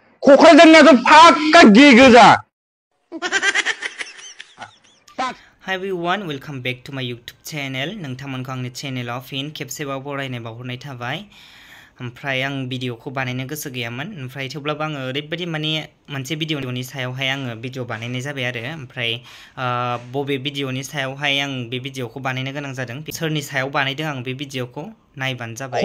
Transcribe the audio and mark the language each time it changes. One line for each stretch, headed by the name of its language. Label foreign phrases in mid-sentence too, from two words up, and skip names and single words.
Bodo: क'क्राझारनियाथ' फाक्का गे गोजा।
English: Hi everyone, welcome back to my YouTube channel.
Bodo: नोंथांमोनखौ आंनि चेनेलाव फिन खेबसेबाव बरायनाय बावहरनाय थाबाय। ओमफ्राय आं भिडिअखौ बानायनो गोसो गैयामोन, ओमफ्राय थेवब्लाबो आङो ओरैबायदि माने मोनसे भिडिअनि सायावहाय आङो भिडिअ बानायनाय जाबाय आरो ओमफ्राय बबे भिडिअनि सायावहाय आं बे भिडिअखौ बानायनो गोनां जादों, सोरनि सायाव बानायदों आं बे भिडिअखौ नायबानो जाबाय।